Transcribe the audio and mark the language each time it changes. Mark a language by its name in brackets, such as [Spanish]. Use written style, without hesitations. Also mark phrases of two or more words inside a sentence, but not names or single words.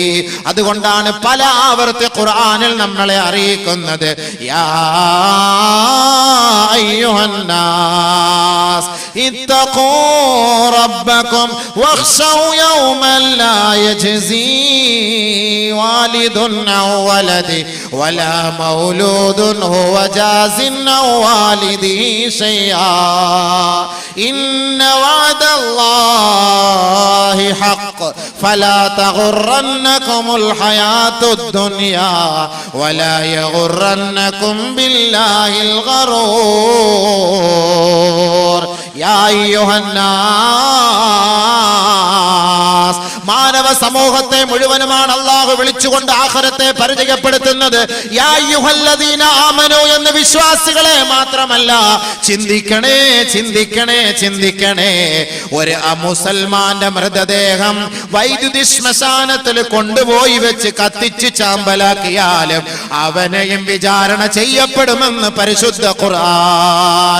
[Malayalam] അതുകൊണ്ടാണ് പല ആവർത്തി ഖുർആനിൽ നമ്മളെ അറിയിക്കുന്നത്, [Arabic] يا أيها الناس اتقوا ربكم واخشوا يوما لا يجزي والد عن ولده ولا مولود هو جاز عن والده شيئا إن وعد الله حق فلا تغرنكم الحياة الدنيا ولا يغرنكم بالله الغرور يا أيها الناس. [Malayalam] മാനവ സമൂഹത്തെ മുഴുവനുമാണ് അല്ലാഹു വിളിച്ചുകൊണ്ട് ആഖിറത്തെ പരിചയപ്പെടുത്തുന്നത്. [Arabic] يا أيها الذين آمنوا [Malayalam] എന്ന് വിശ്വാസികളെ മാത്രമല്ല. ചിന്തിക്കണേ, ചിന്തിക്കണേ, ചിന്തിക്കണേ. ഒരു മുസൽമാന്റെ മൃതദേഹം വൈദ്യുതി ശ്മശാനത്തിൽ കൊണ്ടുപോയി വെച്ച് കത്തിച്ച് ചാമ്പലാക്കിയാലും അവനെയും വിചാരണ ചെയ്യപ്പെടുമെന്ന് പരിശുദ്ധ ഖുർആൻ.